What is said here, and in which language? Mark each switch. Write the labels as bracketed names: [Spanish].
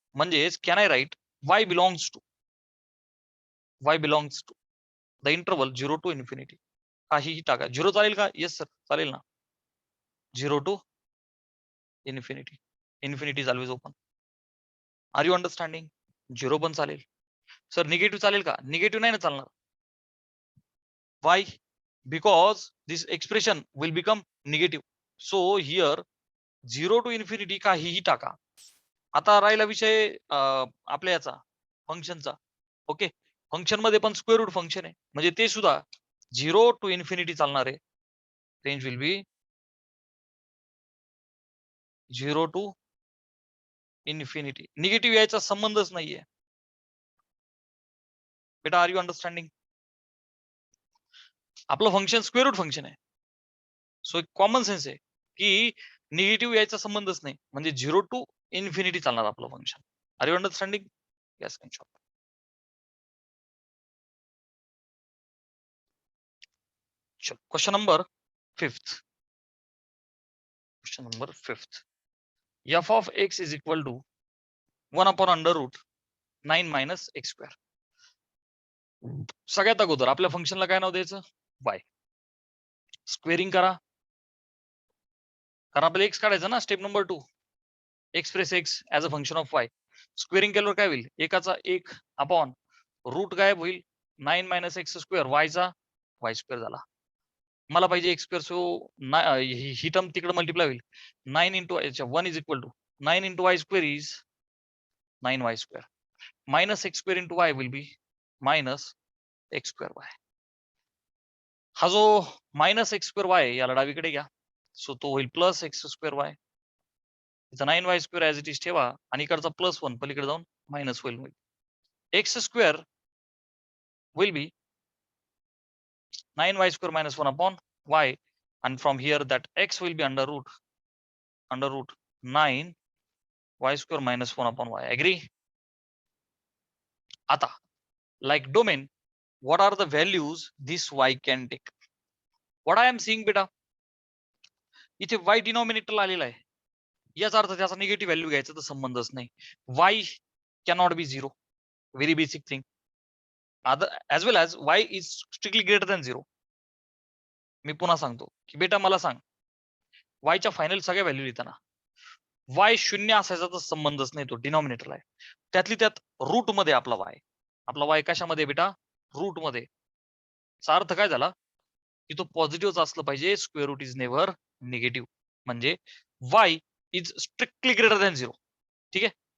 [Marathi] म्हणजेच [English] Can I write y belongs to the interval 0 to infinity. [Marathi] काहीही टाका. 0 चालेल का? येस सर, चालेल ना. 0 to infinity. [English] Infinity is always open. Are you understanding? [Marathi] 0 पण चालेल. सर निगेटिव्ह चालेल का? निगेटिव्ह नाही ना चालणार. [English] Why? Because this expression will become negative. So here 0 to infinity [Marathi] काहीही टाका. आता राहिला विषय आपल्या याचा फंक्शनचा. ओके, फंक्शन मध्ये पण स्क्वेअर रूट फंक्शन आहे, म्हणजे ते सुद्धा 0 टू इन्फिनिटी चालणार आहे. [English] Range will be 0 to infinity. [Marathi] Negative यायचा संबंधच नाहीये. [English] बेटा are you understanding? [Marathi] आपलं फंक्शन स्क्वेअर रूट फंक्शन आहे. सो एक कॉमन सेन्स आहे की निगेटिव्ह यायचा संबंधच नाही, म्हणजे 0 टू इन्फिनिटी चालणार आपलं function. [English] Are you understanding? Yes, in short. चलो, question number 5th. Question number 5th. F of x is equal to 1 upon under root 9 minus x square. [Marathi] सगळ्यात अगोदर आपल्या फंक्शनला काय नाव द्यायचं? [English] y. [Marathi] स्क्वेअरिंग करा, कारण आपल्याला x काढायचं ना. [English] Step number 2, express x as a function of y. [Marathi] Squaring केल्यावर काय होईल? एकाचा 1 अपॉन रूट गायब होईल, 9 मायनस एक्स स्क्वेअर, y चा y स्क्वेअर झाला. मला पाहिजे एक्स स्क्वेअर, सो ही टर्म तिकडे मल्टिप्लाय होईल. [English] 9 into 1 is equal to 9 into y square is 9y square. Minus x square into y will be minus x square y. [Marathi] हा जो minus x square Y याला डावीकडे घ्या, सो तो होईल plus x square Y. इथं 9y square as it is ठेवा, आणि इकडचा +1 पलीकडे जाऊन मायनस होईल. [English] X square will be 9y square minus 1 upon y, and from here that x will be under root 9 y square minus 1 upon y. Agree? [Marathi] आता [English] like domain, what are the values this y can take? What I am seeing [Marathi] बेटा, इथे y denominator आलेला आहे, याचा अर्थ त्याचा negative value घ्यायचा तर संबंधच नाही. [English] y cannot be 0, very basic thing. Other as well as y is strictly greater than 0. [Marathi] मी पुन्हा सांगतो की बेटा मला सांग, y च्या फायनल सगळ्या व्हॅल्यू लिहिताना y 0 असायचा तर संबंधच नाही, तो डिनॉमिनेटर आहे. त्यातली त्यात रूट मध्ये आपला y कशामध्ये बेटा? रूट मध्ये. चा अर्थ काय झाला की तो पॉझिटिव्ह असलं पाहिजे. [English] square root is never negative, [Marathi] म्हणजे y is strictly greater than 0. ठीक आहे.